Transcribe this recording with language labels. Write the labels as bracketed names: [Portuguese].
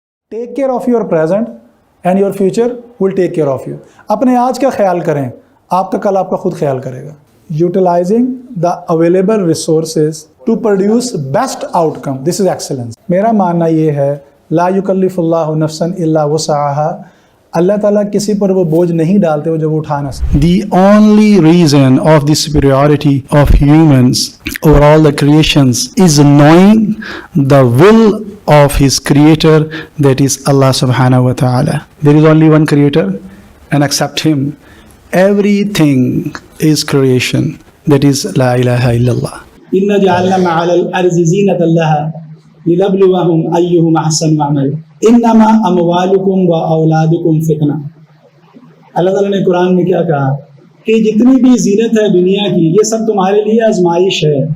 [English] Take care of your present and your future will take care of you. [Urdu] اپنے آج کا خیال کریں، آپ کا کل آپ کا خود خیال کرے گا۔ [English] Utilising the available resources to produce best out come, this is excellence. [Urdu] میرا ماننا یہ ہے [Arabic] لا یکلف اللہ نفسا الا وسعها، [Urdu] اللہ تعالیٰ کسی پر وہ بوجھ نہیں ڈالتے وہ جو وہ اٹھا نہ سکے۔ [English] The only reason of the superiority of humans over all the creations is knowing the will of his creator, that is Allah subhanahu wa ta'ala. There is only one creator, and except him everything is creation, that is [Arabic] la ilaha illallah. إِنَّ جَعَلْنَا مَعَلَى الْأَرْضِ زِينَةً لَهَا لِنَبْلُوَهُمْ أَيُّهُمْ أَحْسَنُ عَمَلًا إِنَّمَا أَمْوَالُكُمْ وَأَوْلَادُكُمْ فِتْنَةٌ۔ [Urdu] اللہ تعالیٰ نے قرآن میں کیا کہا کہ جتنی بھی زینت ہے دنیا کی یہ سب تمہارے لیے آزمائش ہے۔